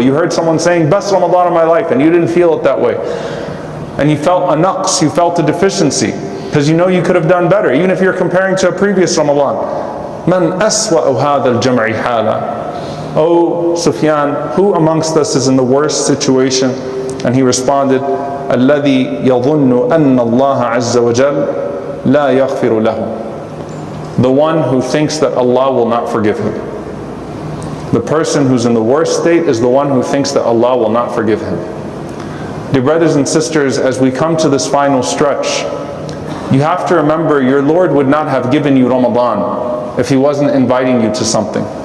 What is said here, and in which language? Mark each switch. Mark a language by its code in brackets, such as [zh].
[en] You heard someone saying, best Ramadan of my life, and you didn't feel it that way. And you felt a naqs, you felt a deficiency, because you could have done better, even if you're comparing to a previous Ramadan. [ar] Man aswa'u hadha al-jam'i hala? [en] Oh Sufyan, who amongst us is in the worst situation? And he responded, [ar] الَّذِي يَظُنُّ أَنَّ اللَّهَ عَزَّ وَجَلَّ لَا يَغْفِرُ لَهُ. [en] The one who thinks that Allah will not forgive him. The person who's in the worst state is the one who thinks that Allah will not forgive him. Dear brothers and sisters, as we come to this final stretch, you have to remember your Lord would not have given you Ramadan if He wasn't inviting you to something.